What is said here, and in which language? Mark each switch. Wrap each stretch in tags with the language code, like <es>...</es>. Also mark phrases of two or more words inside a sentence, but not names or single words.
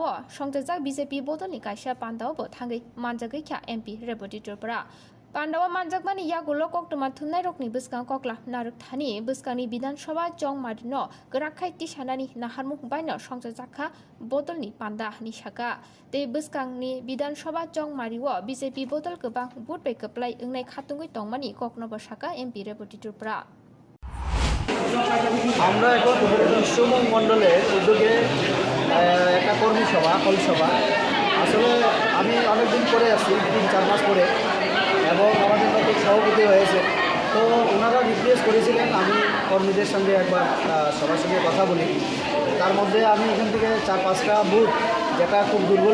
<trp>संजाजाक बिजेपि बदलनि काइसा पान्डावबो थाङै मानजागैख्या एमपि रेबति त्रिपुरा पान्डावा मानजागमानि यागुलो कक्टमा थुननाय रकनि बस्कां कक्ला नारुक थानि बस्कांनि विधानसभा चौमारिनो गराखाइति सानानि नाहारमुख बायनो संजाजाखा बदलनि पान्डा निसाका ते बस्कांनि विधानसभा चौमारिव बिजेपि बदल गोबां बुट बेकप्लाइ ओंनाय खातुङै तंमानि कक्नबो साका एमपि रेबति त्रिपुरा</trp> <bn>আমরা এখন বিশ্বমং মণ্ডলের উদ্যোগে একটা কর্মী সভা হল সভা আসলে আমি অনেকদিন পরে আছি 3-4 মাস পরে এবং আমাদের নতুন সভাপতি হয়েছে তো ওনারা রিকোয়েস্ট করেছিলেন আমি কর্মীদের সঙ্গে একবার সবার সঙ্গে কথা বলি তার মধ্যে আমি এখান থেকে 4-5টা বুথ যেটা খুব দুর্বল</bn>